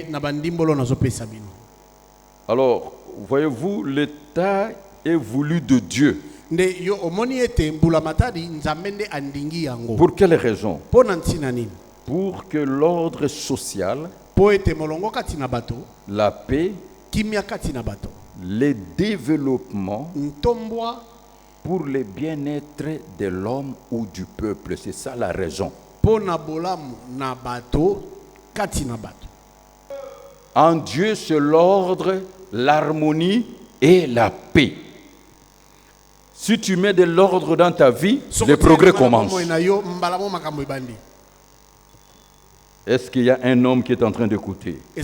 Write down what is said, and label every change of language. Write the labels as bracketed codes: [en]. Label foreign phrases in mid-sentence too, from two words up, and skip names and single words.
[fr] Alors, voyez-vous, l'État est voulu de Dieu. Pour quelle raison? Pour que l'ordre social, la paix [ln] kimia kati na bato [fr] les développements [ln] ntombwa [fr] pour le bien-être de l'homme ou du peuple. C'est ça la raison. [ln] pona bolamu na bato kati na bato. [fr] En Dieu, c'est l'ordre, l'harmonie et la paix. Si tu mets de l'ordre dans ta vie, le progrès commence. Est-ce qu'il y a un homme qui est en train d'écouter?